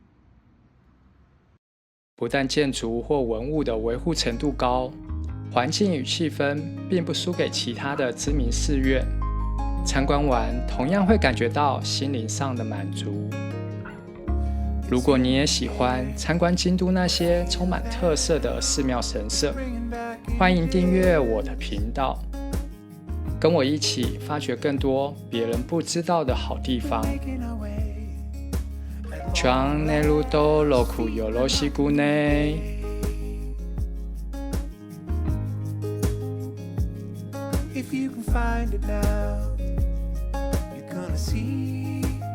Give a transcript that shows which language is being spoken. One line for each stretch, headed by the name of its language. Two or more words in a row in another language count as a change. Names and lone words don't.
Chinese: 不但建筑或文物的维护程度高，环境与气氛并不输给其他的知名寺院，参观完同样会感觉到心灵上的满足。如果你也喜欢参观京都那些充满特色的寺庙神社，欢迎订阅我的频道，跟我一起发掘更多别人不知道的好地方。
Japanese: チャンネル登録よろしくね。
English: If you can find it now, you're gonna see